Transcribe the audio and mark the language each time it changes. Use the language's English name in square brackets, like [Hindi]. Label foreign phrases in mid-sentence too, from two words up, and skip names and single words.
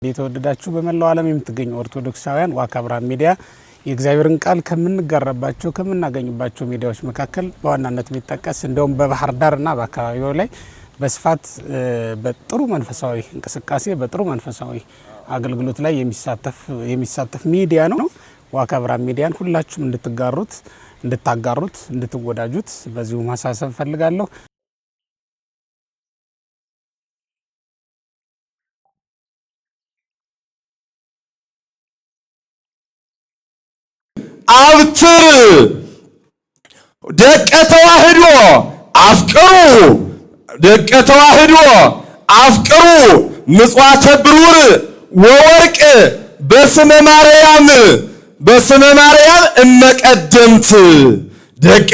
[Amharic] የተወደዳችሁ በመላው ዓለም የምትገኙ ኦርቶዶክሳውያን ዋካ ብርሃን ሚዲያ የእግዚአብሔርን ቃል ከምንጋራባቸው ከምናገኝባቸው ሚዲያዎች መካከል በዋናነት የሚጠቀስ እንደውም በባህር ዳርና በአካባቢው ላይ በስፋት በጥሩ መንፈሳዊ እንቅስቃሴ በጥሩ መንፈሳዊ አገልግሎት ላይ የሚሳተፍ ሚዲያ ነው። ዋካ ብርሃን ሚዲያን ሁላችሁም እንድታጋሩት እንድትወዳጁት በዚሁ ማሳሰብ ፈልጋለሁ። [Geez] አብትር ደቀ ተዋህዶ አፍቅሩ ምጽዋተ ብሩር ወወርቅ በስመ ማርያም እመቀደምት ደቀ